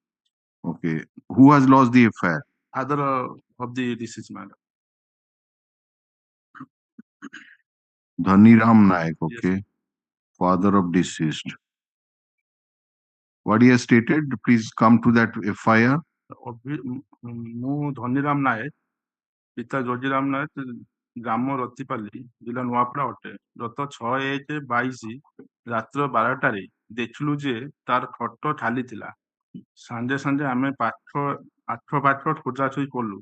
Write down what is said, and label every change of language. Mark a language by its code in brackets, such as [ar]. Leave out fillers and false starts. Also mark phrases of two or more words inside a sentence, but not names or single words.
[en] Okay. Who has lost the FIR? Other of the deceased, my lord. Dhaniram Naik, Yes. okay. Father of deceased. What he has stated, please come to that FIR. [or] ମୁଁ ଧନିରାମ ନାୟକ, ପିତା ଯୋଗୀରାମ ନାୟକ, ଗ୍ରାମ ରତିପାଲି, ଜିଲ୍ଲା ନୂଆପଡ଼ା ଅଟେ। ଗତ 6/1/22 ରାତ୍ର 12ଟାରେ ଦେଖିଲୁ ଯେ ତାର ଖଟ ଖାଲି ଥିଲା। ସାଙ୍ଗେ ଆମେ ଆଠ ପାଠ ଖୋଜାଖୋଜି କଲୁ।